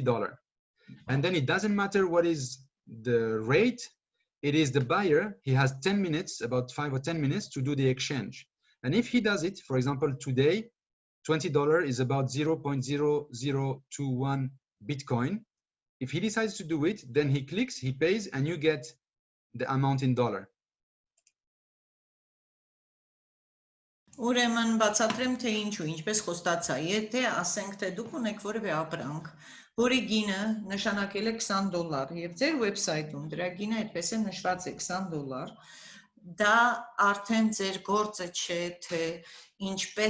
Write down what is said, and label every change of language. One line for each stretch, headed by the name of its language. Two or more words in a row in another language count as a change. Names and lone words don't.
English: And then it doesn't matter what is the rate, it is the buyer, he has 10 minutes, about 5 or 10 minutes to do the exchange. And if he does it, for example, today, $20 is about 0.0021 Bitcoin. If he decides to do it, then he clicks, he pays, and you get the amount in dollar.
Armenian: Ուրեմն բացատրեմ, թե ինչու, ինչպես խոստացա, եթե ասենք, թե դուք ունեք որևէ ապրանք, որի գինը նշանակել է $20 եւ ձեր վեբսայթում դրա գինը այդպես է նշված է $20, դա արդեն ձեր գործը չէ, թե ինչպես